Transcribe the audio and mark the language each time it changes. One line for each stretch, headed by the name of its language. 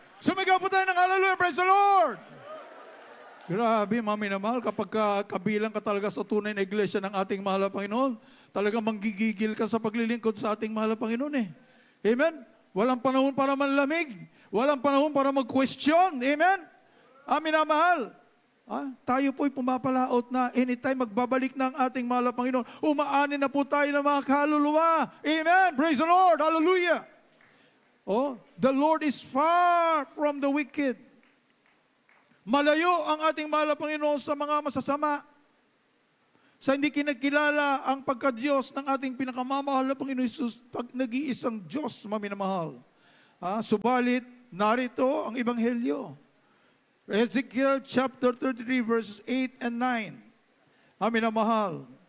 Filipino: Sumigaw po tayo ng hallelujah,
English: praise the Lord.
Filipino: Grabe, mami na mahal, kapag kabilang ka talaga sa tunay na iglesia ng ating mahal na Panginoon, talagang manggigigil ka sa paglilingkod sa ating mahal na Panginoon eh. Amen? Walang panahon para manlamig. Walang panahon para mag-question. Amen? Amin na mahal. Tayo po'y pumapalaot na anytime magbabalik ng ating mahal na Panginoon. Umaanin na po tayo ng mga kaluluwa.
English: Amen? Praise the Lord. Hallelujah. Oh, the Lord is far from the wicked.
Filipino: Malayo ang ating mahal na Panginoon sa mga masasama. Sa hindi kinagkilala ang pagka-Diyos ng ating pinakamamahal na Panginoon Jesus pag nag-iisang Diyos, maminamahal. Subalit, narito ang Ebanghelyo. Ezekiel chapter 33 verses 8 and 9. Maminamahal.